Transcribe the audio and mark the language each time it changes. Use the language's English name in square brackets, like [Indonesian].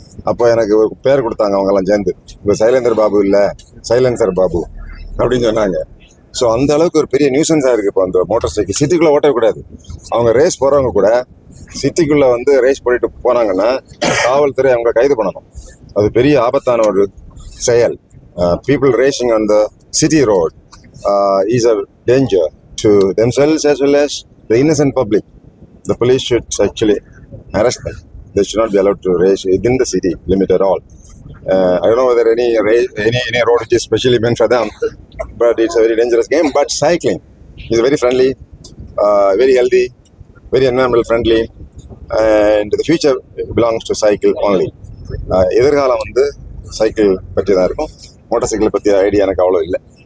[Tamil] அப்போ எனக்கு ஒரு பேர் கொடுத்தாங்க அவங்கெல்லாம் சேர்ந்து, இப்போ சைலேந்தர் பாபு இல்லை, சைலன்சர் பாபு அப்படின்னு சொன்னாங்க. ஸோ அந்த அளவுக்கு ஒரு பெரிய நியூசன்ஸாக இருக்குது இப்போ அந்த மோட்டார் சைக்கிள். சிட்டிக்குள்ளே ஓட்டக்கூடாது. அவங்க ரேஸ் போகிறவங்க கூட சிட்டிக்குள்ளே வந்து ரேஸ் போயிட்டு போனாங்கன்னா காவல்துறை அவங்கள கைது பண்ணணும். அது பெரிய ஆபத்தான ஒரு செயல். [English] People racing on the city road is a danger to themselves as well as the innocent public. The police should actually arrest them. They should not be allowed to race within the city limit at all. I don't know whether any road which is specially meant for them, but it's a very dangerous game. But cycling is very friendly, very healthy, very environmental friendly, and the future belongs to cycle only. [Tamil] எதிர்காலம் வந்து cycle பற்றி தான் இருக்கும். Motor cycle பற்றிய idea எனக்கு அவ்வளோ இல்லை.